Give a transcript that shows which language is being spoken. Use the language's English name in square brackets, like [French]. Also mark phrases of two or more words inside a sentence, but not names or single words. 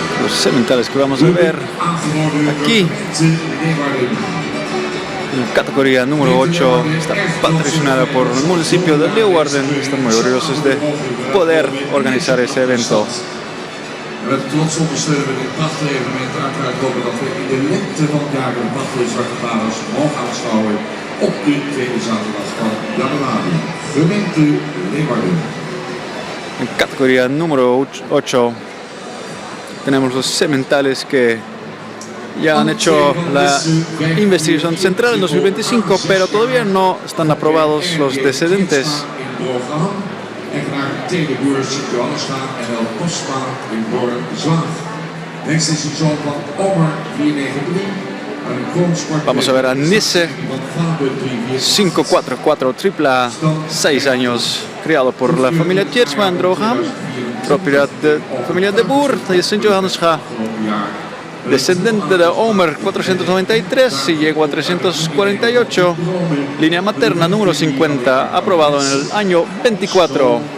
[Spanish] los sementales que vamos a ver aquí. En categoría número 8 está patrocinada por el municipio de Leeuwarden. Están muy orgullosos de poder organizar ese evento. [Dutch] Met trots ondersteunen we dit prachtige evenement. Uiteraard hopen dat we in de lente van het jaar de prachtige Zwarte Paders mogen aanschouwen op de tweede zaterdag van januari. Gemeente Leeuwarden. [Spanish] En categoría número 8 tenemos los sementales que ya han hecho la investigación central en 2025, pero todavía no están aprobados los descendentes. [Dutch] Eigenaar Teleboer Sint-Johannesga en El Postma in Born-Zwaag. Next is een zoon van Omer 493. [Spanish] Vamos a ver a Nisse 544 AAA, 6 años, criado por la familia Tjeerdsma Drogham, propiedad de la familia De Boer de Sint-Johannesga, descendente de Omer 493 y llegó a 348, línea materna número 50, aprobado en el año 24.